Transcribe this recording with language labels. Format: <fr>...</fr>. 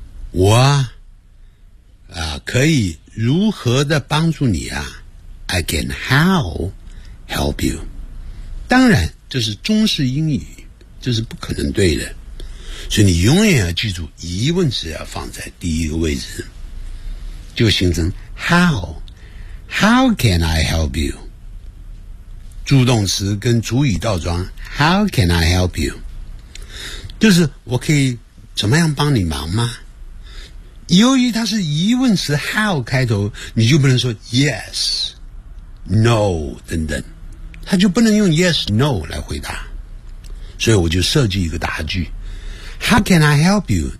<zh>我啊，可以如何的帮助你啊 ？</zh> <en>I can how help you？</en> <zh>当然，这是中式英语，这是不可能对的，所以你永远要记住，疑问词要放在第一个位置，就形成</zh> <en>how can I help you？</en> <zh>助动词跟主语倒装</zh> <en>，How can I help you？</en> <zh>就是我可以怎么样帮你忙吗？由于它是疑问词 ，How 开头，你就不能说 Yes、No 等等，它就不能用 Yes、No 来回答。所以我就设计一个答句 ，</zh> <en>How can I help you？</en>